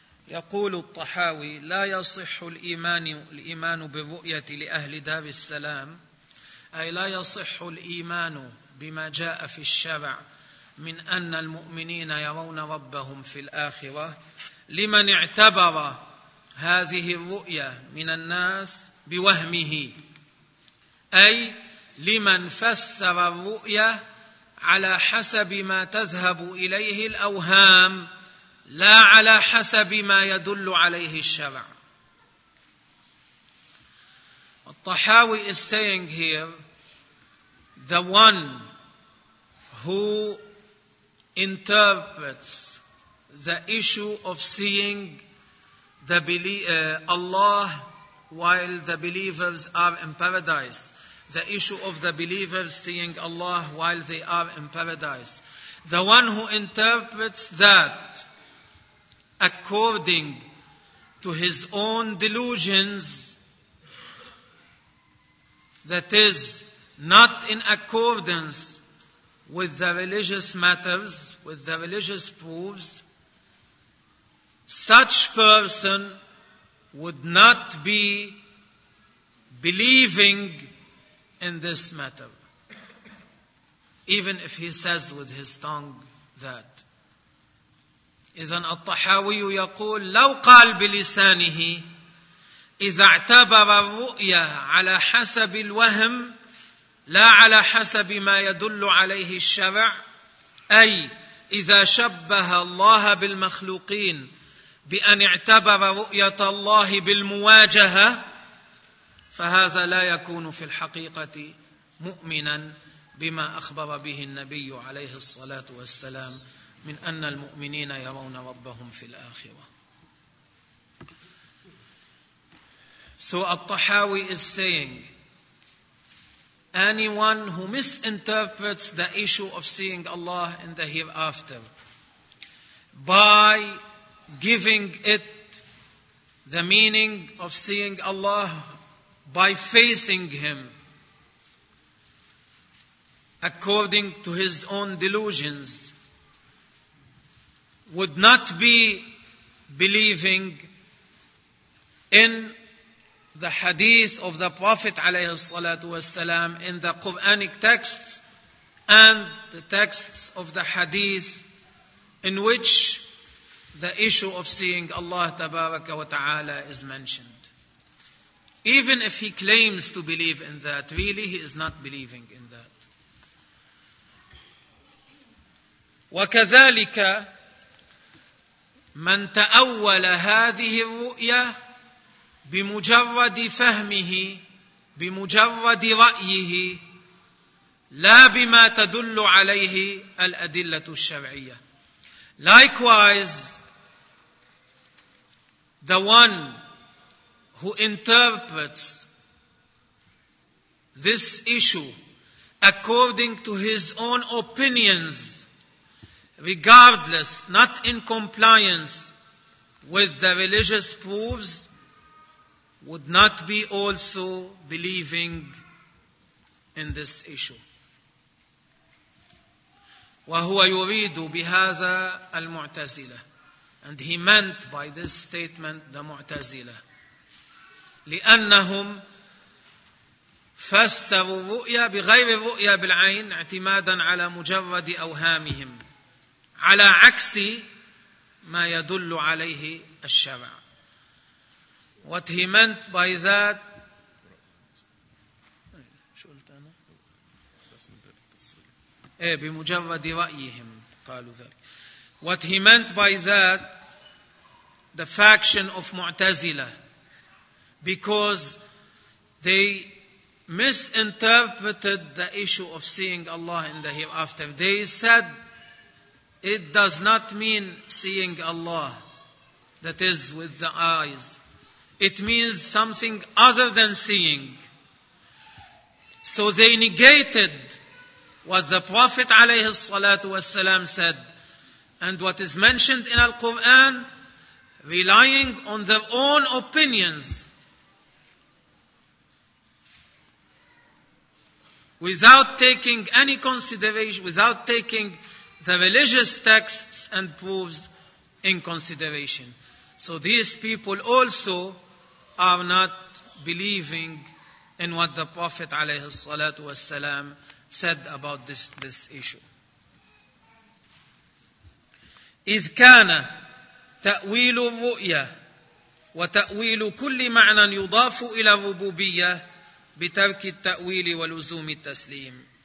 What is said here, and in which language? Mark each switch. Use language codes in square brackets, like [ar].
[ar] يقول الطحاوي لا يصح الإيمان بالرؤية لأهل دار السلام أي لا يصح الإيمان بما جاء في الشرع من أن المؤمنين يرون ربهم في الآخرة لمن اعتبر هذه الرؤية من الناس بوهمه أي لمن فسر الرؤية على حسب ما تذهب إليه الأوهام لا على حسب ما يدل عليه الشرع. [en] الطحاوي is saying here, the one who interprets the issue of seeing the Allah while the believers are in paradise, the issue of the believers seeing Allah while they are in paradise, the one who interprets that according to his own delusions, that is not in accordance with the religious matters, with the religious proofs, such person would not be believing in this matter, even if he says with his tongue that. [ar] إذن الطحاوي يقول لو قال بلسانه إذا اعتبر الرؤية على حسب الوهم لا على حسب ما يدل عليه الشرع، أي إذا شبه الله بالمخلوقين بأن اعتبر رؤية الله بالمواجهة، فهذا لا يكون في الحقيقة مؤمنا بما أخبر به النبي عليه الصلاة والسلام من أن المؤمنين يرون ربهم في الآخرة. [en] So الطحاوي is saying, anyone who misinterprets the issue of seeing Allah in the hereafter by giving it the meaning of seeing Allah by facing Him according to his own delusions would not be believing in the hadith of the Prophet [ar] عليه الصلاة والسلام, [en] in the Quranic texts and the texts of the hadith in which the issue of seeing Allah [ar] تبارك وتعالى [en] is mentioned. Even if he claims to believe in that, really he is not believing in that. [ar] وكذلك من تأول هذه الرؤية بمجرد فهمه بمجرد رأيه لا بما تدل عليه الأدلة الشرعية. [en] Likewise, the one who interprets this issue according to his own opinions, regardless, not in compliance with the religious proofs, would not be also believing in this issue. [ar] وهو يريد بهذا المعتزلة. [en] And he meant by this statement the معتزلة. [ar] لأنهم فسروا الرؤيا بغير الرؤيا بالعين اعتمادا على مجرد أوهامهم على عكس ما يدل عليه الشرع. [en] What he meant by that, [ar] شو قلت أنا؟ بمجرد رأيهم قالوا ذلك. [en] What he meant by that, the faction of Mu'tazila, because they misinterpreted the issue of seeing Allah in the hereafter. They said it does not mean seeing Allah, that is with the eyes. It means something other than seeing. So they negated what the Prophet [ar] عليه الصلاة والسلام [en] said and what is mentioned in Al-Quran, relying on their own opinions without taking any consideration, without taking the religious texts and proofs in consideration. So these people also are not believing in what the Prophet [ar] عليه الصلاة والسلام [en] said about this issue. [ar] إذ كان تأويل الرؤية وتأويل كل معنى يضاف إلى الربوبية بترك التأويل ولزوم التسليم.